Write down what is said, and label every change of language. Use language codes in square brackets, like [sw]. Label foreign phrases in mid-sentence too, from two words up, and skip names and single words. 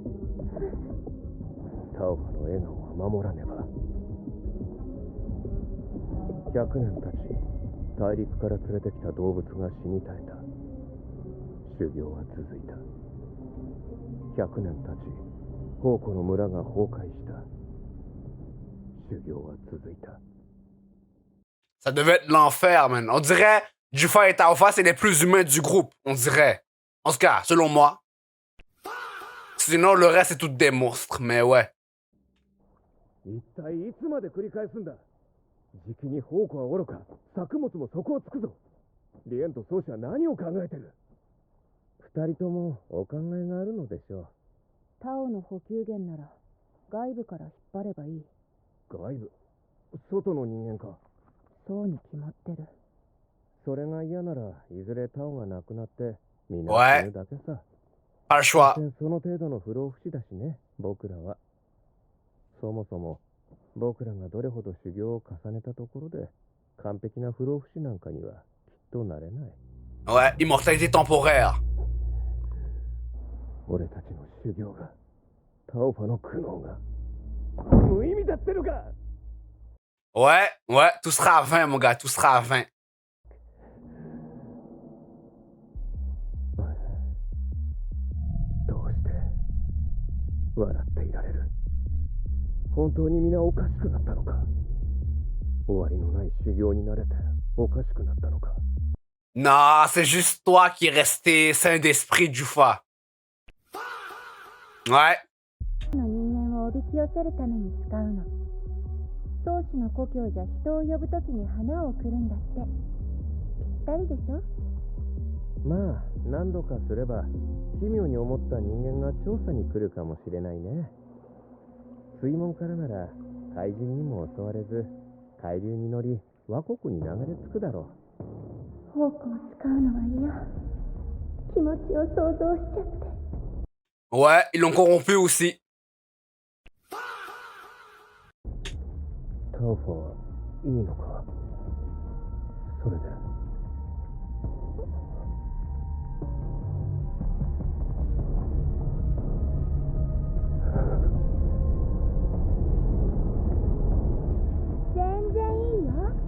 [ja] タオファの笑顔は守らねば。100年経ち、大陸から連れてきた動物が死に絶えた。修行は続いた。100年経ち、宝庫の村が崩壊した。修行は続いた。 [fr] Ça devait être l'enfer, man. On dirait Jufa et Taofa, c'est les plus humains du groupe, on dirait. En tout cas, selon moi. Sinon, le reste, c'est toutes des monstres, mais ouais. [ja] 一体いつまで繰り返すんだ。じきに宝庫はおろか、作物も底をつくぞ。リエンと宗師は何を考えてる。二人ともお考えがあるのでしょう。タオの補給源なら外部から引っ張ればいい。外部、外の人間か。そうに決まってる。それが嫌ならいずれタオがなくなってみんな死ぬだけさ。 [fr] Pas le choix. [ja] その程度の不老不死だしね、僕らは。そもそも僕らがどれほど修行を重ねたところで完璧な不老不死なんかにはきっとなれない。 [fr] Ouais, immortalité temporaire. [ja] 俺たちの修行が、タオファの苦悩が無意味だってのか。 [fr] Ouais, ouais, tout sera à 20, mon gars, tout sera à 20. [ja] どうして笑っていられる。本当に皆おかしくなったのか。終わりのない修行になれておかしくなったのか。 [fr] Non, c'est juste toi qui est resté sain d'esprit, Jufa. Ouais. [ja] の人間をおびき寄せるために使うの。宗師の故郷じゃ人を呼ぶときに花を送るんだって。ぴったりでしょ。まあ何度かすれば奇妙に思った人間が調査に来るかもしれないね。水門からなら怪人にも襲われず海流に乗り倭国に流れ着くだろう。宝庫を使うのは嫌。気持ちを想像しちゃって。 [fr] Ouais, ils l'ont corrompu aussi. [ja] タオファはいいのか。それで全然いいよ。